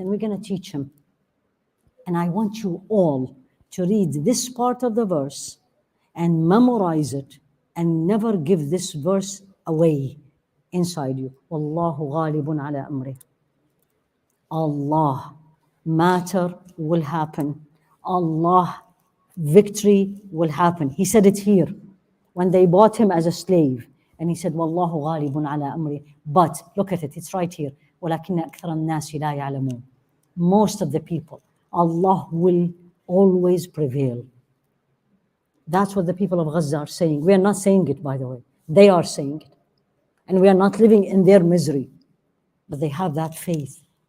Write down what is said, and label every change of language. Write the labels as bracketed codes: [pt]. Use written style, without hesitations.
[en] And we're going to teach him. And I want you all to read this part of the verse and memorize it and never give this verse away inside you. [ar] وَاللَّهُ غَالِبٌ عَلَى أَمْرِهِ. [en] Allah, matter will happen. Allah, victory will happen. He said it here when they bought him as a slave. And he said, [ar] وَاللَّهُ غَالِبٌ عَلَى أَمْرِهِ. [en] But look at it, it's right here. [ar] وَلَكِنَّ أَكْثَرَ النَّاسِ لَا يَعْلَمُونَ. [en] Most of the people, Allah will always prevail. That's what the people of Gaza are saying. We are not saying it, by the way. They are saying it. And we are not living in their misery. But they have that faith.